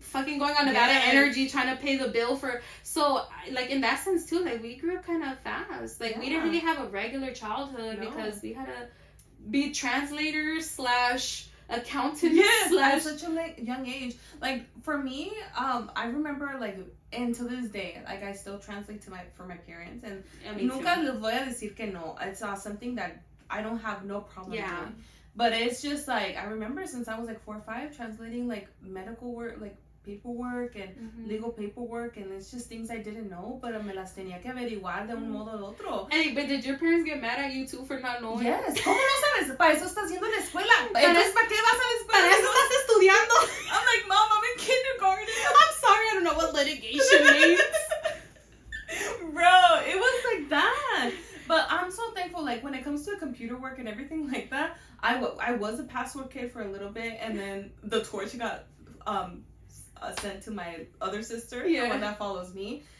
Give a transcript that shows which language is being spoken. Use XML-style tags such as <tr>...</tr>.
<en>fucking going on Nevada Energy trying to pay the bill for. So, like, in that sense, too, like, we grew up kind of fast. Like, we didn't really have a regular childhood because we had to be translators / accountants. At such a young age. Like, for me, I remember, like, and to this day, like, I still translate for my parents. And</en> <es>nunca les voy a decir que no.</es> <en>It's something that I don't have no problem doing. But it's just, like, I remember since I was, like, 4 or 5, translating, like, medical work, like, paperwork and legal paperwork, and it's just things I didn't know, but</en> <es>me las tenía que averiguar de un modo u otro.</es> <en>Hey, but did your parents get mad at you too for not knowing? Yes.</en> <es>¿Cómo no sabes? Para eso estás yendo a la escuela. Entonces, ¿para qué vas a la escuela? Para eso estás estudiando.</es> <en>I'm like, Mom, I'm in kindergarten. I'm sorry, I don't know what litigation means. Bro, it was like that. But I'm so thankful, like, when it comes to computer work and everything like that, I was a password kid for a little bit, and then the torch got sent to my other sister, the one that follows me.</en>